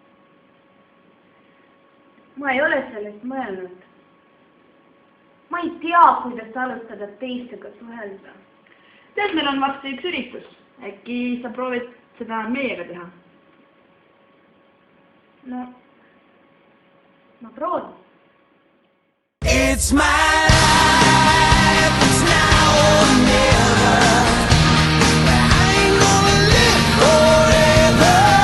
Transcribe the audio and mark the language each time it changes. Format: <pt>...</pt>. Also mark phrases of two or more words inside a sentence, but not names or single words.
<et>Ma ei ole sellest mõelnud. Ma ei tea, kuidas alustada teistega suhelda. Tead, meil on varsti üks üritus. Äkki sa proovid seda meiega teha? No, ma proovin.</et> <en>It's my life, it's now or never. I ain't gonna live forever.</en>